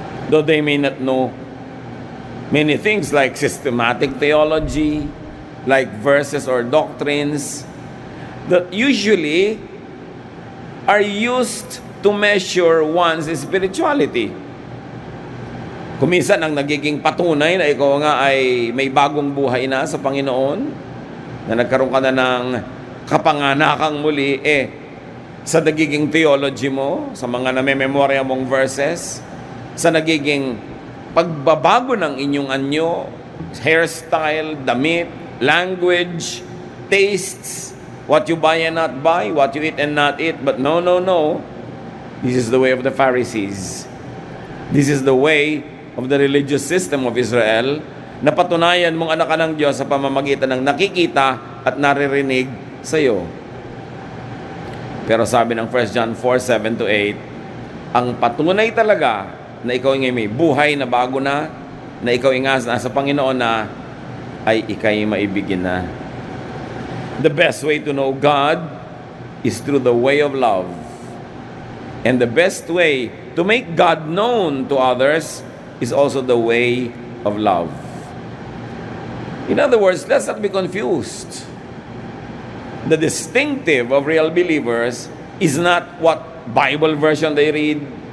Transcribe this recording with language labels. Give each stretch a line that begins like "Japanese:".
English: Though they may not know many things like systematic theology, like verses or doctrines, that usually are used to measure one's spirituality.
Filipino: Kuminsan ang nagiging patunay na ikaw nga ay may bagong buhay na sa Panginoon, na nagkaroon ka na ng kapanganakang muli, sa nagiging theology mo, sa mga namememorya mong verses, sa nagiging pagbabago ng inyong anyo, hairstyle, damit, language, tastes,
English: what you buy and not buy, what you eat and not eat. But no. This is the way of the Pharisees. This is the way of the religious system of Israel,
Filipino: na patunayan mong anak ka ng Diyos sa pamamagitan ng nakikita at naririnig sa iyo. Pero sabi ng 1 John 4:7-8, ang patunay talaga na ikaw ay may buhay na bago na ikaw ay nasa Panginoon na, ay ikay maibigin na.
English: The best way to know God is through the way of love. And the best way to make God known to others is also the way of love. In other words, let's not be confused. The distinctive of real believers is not what Bible version they read,